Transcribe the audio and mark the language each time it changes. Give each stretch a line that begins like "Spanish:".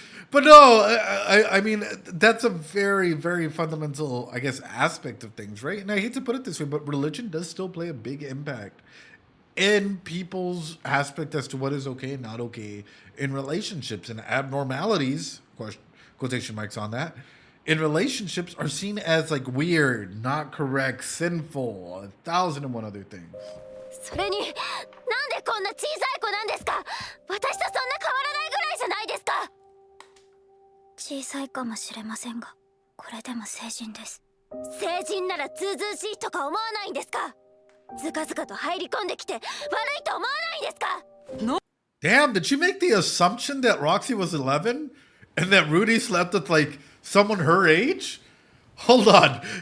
English: But no, I mean, that's a very, very fundamental, I guess, aspect of things, right? And I hate to put it this way, but religion does still play a big impact in people's aspect as to what is okay and not okay in relationships, and abnormalities, quotation marks on that, in relationships are seen as like weird, not correct, sinful, 1,001 other things.
Japanese: それになんでこんな小さい子なんですか。私とそんな変わらないぐらいじゃないですか。小さいかもしれませんが、これでも成人です。成人ならずうずうしいとか思わないんですか。ずかずかと入り込んできて悪いと思わないんですか。
English: Damn, did she make the assumption that Roxy was 11 and that Rudy slept with like someone her age? Hold on.